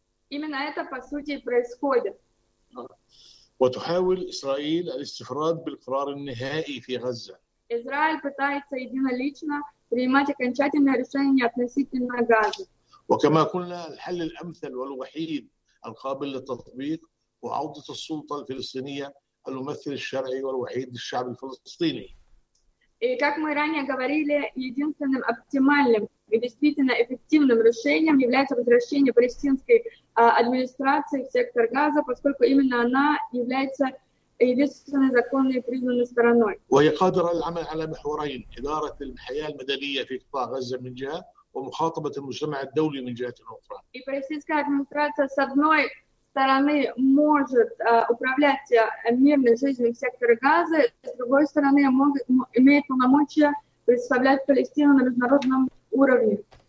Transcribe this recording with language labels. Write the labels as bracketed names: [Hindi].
[Russian] Именно это, по сути, происходит. [Arabic] وتحاول إسرائيل الاستفراد بالقرار النهائي في غزة. [Russian] إسرائيل пытается единолично принимать окончательное решение относительно Газы. [Arabic] وكما قلنا الحل الأمثل والوحيد القابل للتطبيق وعودة السلطة الفلسطينية الممثل الشرعي والوحيد للشعب الفلسطيني. [Russian] И как мы ранее говорили, единственным оптимальным и действительно эффективным решением является возвращение палестинской администрации в сектор Газа, поскольку именно она является единственной законной и признанной стороной. [Arabic] وهي قادرة العمل على محورين: إدارة الحياة المدنية في قطاع غزة من جهة ومخاطبة المجتمع الدولي من جهة أخرى. [Russian] И палестинская администрация с одной стороны может управлять мирной жизнью в секторе Газа, с другой стороны имеет полномочия представлять Палестину на международном уровне.